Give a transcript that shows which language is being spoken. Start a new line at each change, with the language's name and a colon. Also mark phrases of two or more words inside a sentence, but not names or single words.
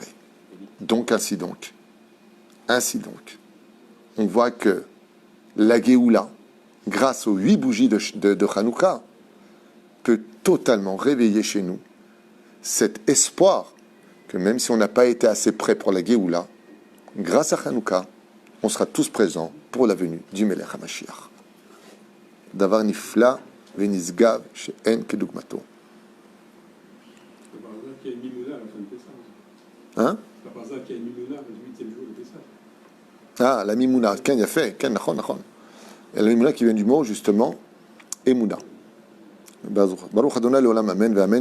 French: Donc, ainsi donc, on voit que la Géoula, grâce aux 8 bougies de Hanouka, peut totalement réveiller chez nous cet espoir que même si on n'a pas été assez prêt pour la Géoula, grâce à Hanouka, on sera tous présents pour la venue du
Hebrew: מלך המשיח. דבר נפלא ונשגב שאין כדוגמתו.
French: Hein? Ah, la Mimouna, Ken y a fait,
Hebrew: כן, נכון.
French: Et la Mimouna qui vient du mot, justement, Emouna.
Hebrew: ברוך אדוני לעולם, אמן, אמן.